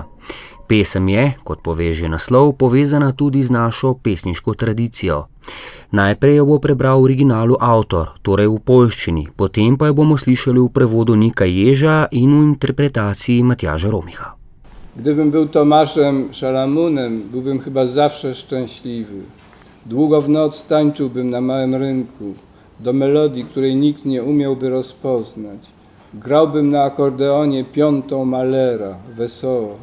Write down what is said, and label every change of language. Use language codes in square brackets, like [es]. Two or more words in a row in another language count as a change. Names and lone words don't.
[sl] Pesem je, kot pove že naslov, povezana tudi z našo pesniško tradicijo. Najprej jo bo prebral v originalu avtor, torej v poljščini, potem pa jo bomo slišali v prevodu Nika Ježa in v interpretaciji Matjaža Romicha. [pl] Gdybym był Tomaszem Szalamunem, byłbym chyba zawsze szczęśliwy. Długo w noc tańczyłbym na małym rynku, do melodii, której nikt nie umiałby rozpoznać. Grałbym na akordeonie piątą Mahlera, wesoło.